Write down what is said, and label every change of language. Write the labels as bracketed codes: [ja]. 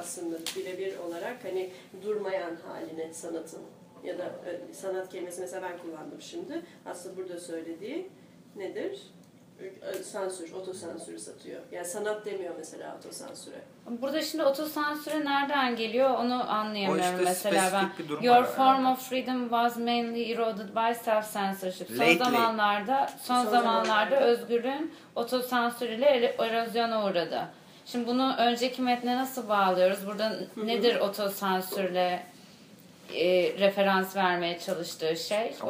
[tr] Aslında birebir olarak hani durmayan haline sanatın ya da sanat kelimesi mesela ben kullandım şimdi. Aslında burada söylediği nedir? sansür, otosansürü satıyor. Yani sanat demiyor mesela otosansüre. Burada şimdi otosansüre nereden geliyor onu anlayamıyorum işte mesela ben. [en] Your form of freedom was mainly eroded by self-censorship. [tr] Son zamanlarda özgürlüğün otosansürüyle erozyona uğradı. Şimdi bunu önceki metne nasıl bağlıyoruz? Burada nedir otosansürle referans vermeye çalıştığı şey?